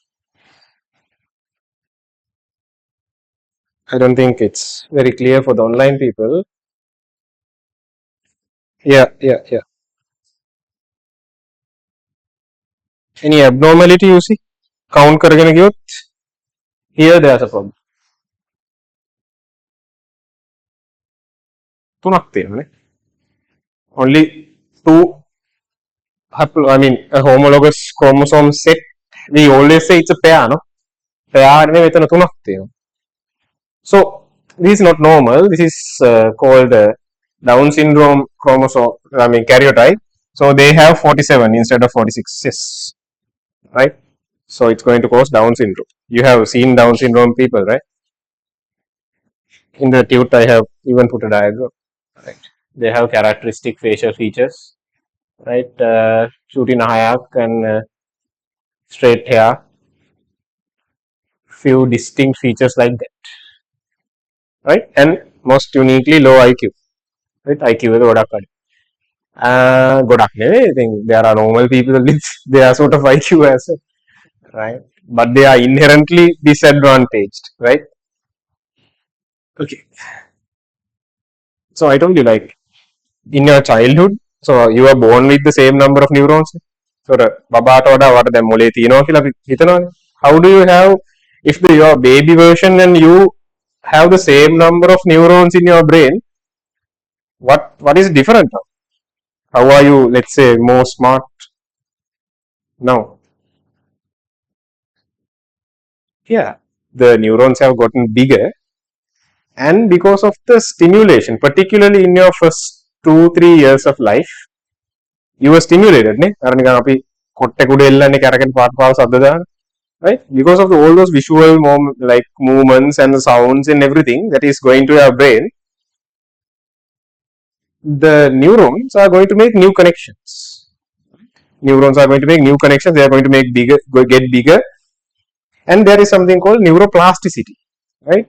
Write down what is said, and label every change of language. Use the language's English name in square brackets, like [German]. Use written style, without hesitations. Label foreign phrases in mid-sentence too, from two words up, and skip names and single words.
[English] I don't think it's very clear for the online people. Yeah. Any abnormality you see? Count [Sinhala] කරගෙන ගියොත් [English] here there's a problem. [Sinhala] තුනක් තියෙනවානේ. [English] Only two, I mean a homologous chromosome set. We always say it's a pair, no? [Sinhala] Pair නෙමෙයි මෙතන තුනක් තියෙනවා. [English] So this is not normal. This is called Down syndrome chromosome. I mean karyotype. So they have 47 instead of 46. Yes, right. So it's going to cause Down syndrome. You have seen Down syndrome people, right? In the tute, I have even put a diagram. Right. They have characteristic facial features, right? Shooting a hayak and straight hair. Few distinct features like that, right? And most uniquely low IQ, right? IQ is [Sinhala] ගොඩක් අඩු. ගොඩක් නෙවෙයි. [English] I think there are normal people with their sort of IQ as well, right? But they are inherently disadvantaged, right? Okay. So I told you, like in your childhood, so you are born with the same number of neurons. [Sinhala] So බබාට වඩා වට දැන් මොලේ තියෙනවා කියලා අපි හිතනවානේ. [English] How do you have, if your baby version and you have the same number of neurons in your brain, what is different now? How are you, let's say, more smart now? Yeah, the neurons have gotten bigger, and because of the stimulation, particularly in your first 2-3 years of life, you were stimulated, ne? [Sinhala] අර නිකන් අපි කොට්ටේ කුඩ එල්ලන්නේ කරකෙන් පාට පාව ශබ්ද දාන, [English] right? Because of all those visual like movements and the sounds and everything that is going to your brain, the neurons are going to make new connections. Neurons are going to make new connections. They are going to make get bigger, and there is something called neuroplasticity, right?